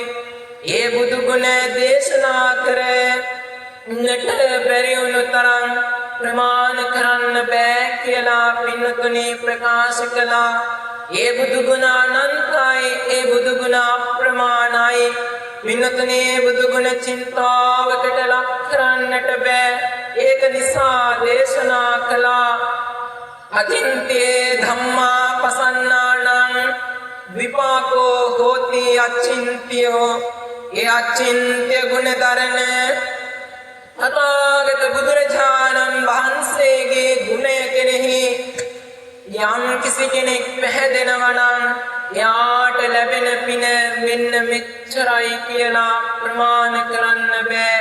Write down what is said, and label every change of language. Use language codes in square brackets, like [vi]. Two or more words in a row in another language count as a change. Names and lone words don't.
[si] ඒ බුදු ගුණ දේශනා කරන්නට බැරි වුණු තරම් ප්‍රමාණ කරන්න බෑ කියලා පින්තුනි ප්‍රකාශ කළා. ඒ බුදු ගුණ අනන්තයි, ඒ බුදු ගුණ අප්‍රමාණයි. පින්නතුනේ බුදු ගුණ චින්තාවකට ලක් කරන්නට බෑ. ඒක නිසා දේශනා කළා [pi] අචින්තේ ධම්මා පසන්නානං විපාකෝ හෝති අචින්ත්‍යෝ. [si] ඒ අචින්ත්‍ය ගුණ දරන තථාගත බුදුරජාණන් වහන්සේගේ ගුණය කෙරෙහි යම් කිසි කෙනෙක් පැහැදෙනවා නම් එයාට ලැබෙන පින මෙන්න මෙච්චරයි කියලා ප්‍රමාණ කරන්න බෑ.